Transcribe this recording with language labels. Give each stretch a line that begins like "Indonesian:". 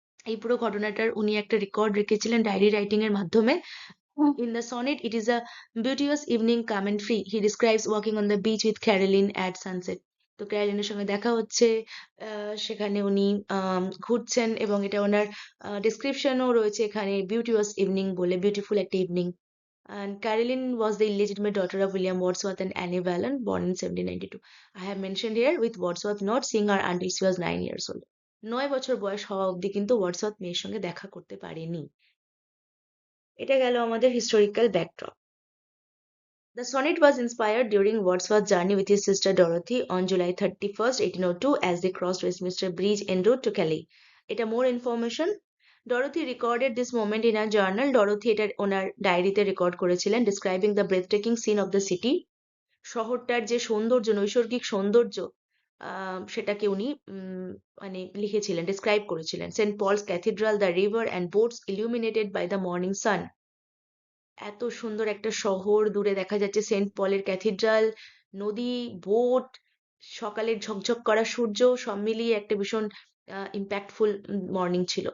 Bangla: এই পুরো ঘটনাটার উনি একটা রেকর্ড রেখেছিলেন ডায়েরি রাইটিং এর মাধ্যমে।
English: In the sonnet, it is a beauteous evening calm and free. He describes walking on the beach with Caroline at sunset.
Bangla: তো ক্যারোলিনের সঙ্গে দেখা হচ্ছে, সেখানে উনি ঘুরছেন, এবং এটা ওনার ডেসক্রিপশনও রয়েছে এখানে, বিউটিয়াস ইভিনিং বলে, বিউটিফুল একটা evening.
English: And Caroline was the illegitimate daughter of William Wordsworth and Annie Vallon, born in 1792. I have mentioned here with Wordsworth not seeing her until she was 9 years old.
Bangla: 9 বছর বয়স হওয়া অবধি কিন্তু Wordsworth মেয়ের সঙ্গে দেখা করতে পারেনি। এটা গেল আমাদের historical backdrop.
English: The sonnet was inspired during Wordsworth's journey with his sister Dorothy on July 31st, 1802, as they crossed Westminster Bridge en route to Calais. এটা more information. Dorothy recorded this moment in her journal.
Bangla: Dorothy এটা ওনার ডায়েরিতে record করেছিলেন,
English: describing the breathtaking scene of the city.
Bangla: শহরটার যে সৌন্দর্য, নৈসর্গিক সৌন্দর্য, সেটাকে উনি মানে লিখেছিলেন, ডিসক্রাইব করেছিলেন।
English: Saint Paul's Cathedral, the river and boats illuminated by the morning sun.
Bangla: এত সুন্দর একটা শহর, দূরে দেখা যাচ্ছে সেন্ট পলের ক্যাথিড্রাল, নদী, বোট, সকালের ঝকঝক করা সূর্য, সব মিলিয়ে একটা ভীষণ ইম্প্যাক্টফুল মর্নিং ছিল।